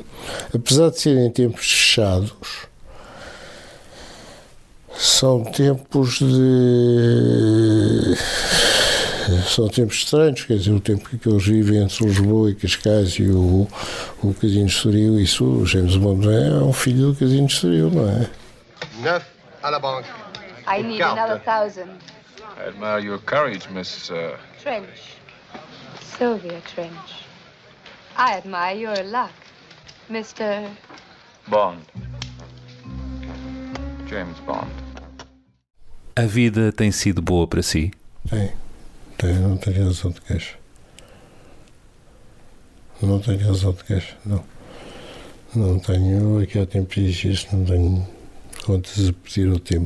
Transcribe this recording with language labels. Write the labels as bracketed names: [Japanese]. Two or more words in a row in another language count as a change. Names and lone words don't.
[Portuguese] Apesar de serem tempos fechados, são tempos estranhos, quer dizer, o tempo que eles vivem entre Lisboa e Cascais e o Casino de Estoril, isso, o James Bond é um filho do Casino de Estoril, não é? [French] 9 à la banque. [English] I need another 1,000. I admire your courage, Miss... Trench. Sylvia Trench. I admire your luck, Mr. Bond. James Bond. [Portuguese] A vida tem sido boa para si? Tem, não tenho razão de queixa. Não tenho razão de queixa, não. Não tenho, aqui há tempo disse isso, não tenho contas a pedir o tempo.